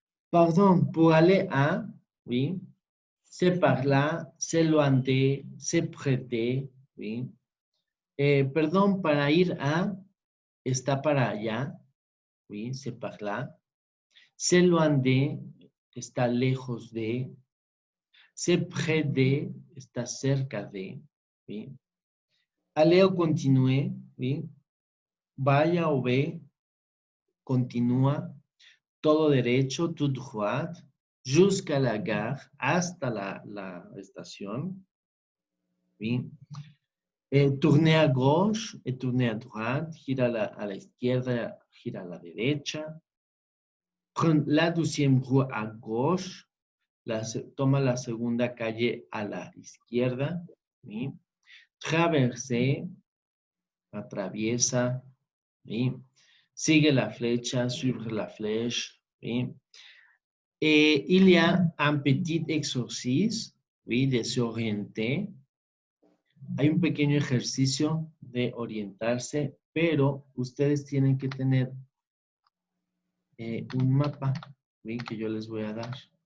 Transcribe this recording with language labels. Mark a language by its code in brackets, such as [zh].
[fr] Pardon, pour aller à, oui, c'est par là, c'est loin de, c'est prêter, oui. [es] Perdón, para ir a, está para allá, [fr] oui, c'est par là. C'est loin de, [es] está lejos de. [fr] C'est près de, [es] está cerca de, [fr] oui. Aller o continuer, oui. [es] Vaya o ve, continúa, todo derecho, [fr] tout droit, jusqu'à la gare, [es] hasta la estación, ¿sí? [fr] Tourner à gauche et tourner à droite, [es] gira a la izquierda, gira a la derecha. [fr] Prendre la deuxième rue à gauche, [es] toma la segunda calle a la izquierda, ¿sí? Traverser, atraviesa, ¿sí? Sigue la flecha, [fr] suivre la flèche, [es] ¿sí? [fr] Il y a un petit exercice, oui, de s'orienter. [es] Hay un pequeño ejercicio de orientarse, pero ustedes tienen que tener un mapa, ¿sí? Que yo les voy a dar.